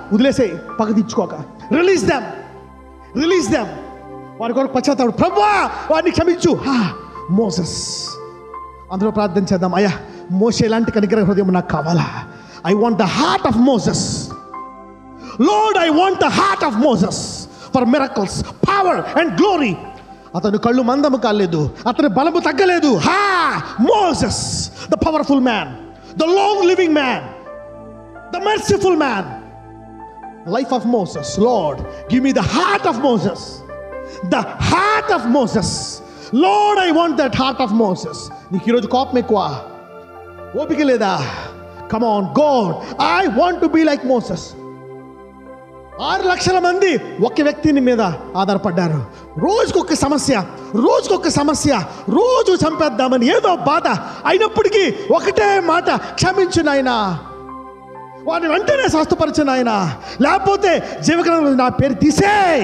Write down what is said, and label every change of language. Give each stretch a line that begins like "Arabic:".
Telugu: వదిలేసే, పగ తెచ్చుకోక.
English: Release them.
Telugu: వారి కొరకు పశ్చాత్తాపడు. ప్రభువా వారిని క్షమించు. మోసెస్. అందరూ ప్రార్థన చేద్దాం. అయ్యా మోషే లాంటి కనికర హృదయం నాకు కావాలా.
English: I want the heart of Moses. Lord, I want the heart of Moses for miracles, power and glory.
Telugu: అతను కళ్ళు మందము కాలేదు, అతని బలము తగ్గలేదు.
English: Moses, the powerful man, the long living man, the merciful man. Life of Moses. Lord, give me the heart of Moses. The heart of Moses. Lord, I want that heart of Moses.
Telugu: నీకు ఈరోజు కోపం ఎక్కువ, ఓపిక లేదా?
English: Come on, God, I want to be like Moses.
Telugu: 6 లక్షల మంది ఒక వ్యక్తిని మీద ఆధారపడ్డారు. రోజుకొక సమస్య, రోజు చంపేద్దామని ఏదో బాధ అయినప్పటికీ ఒకటే మాట, క్షమించు నాయనా. వాడిని వెంటనే స్వస్థపరచను ఆయన, లేకపోతే జీవగ్రంథంలో నా పేరు తీసే.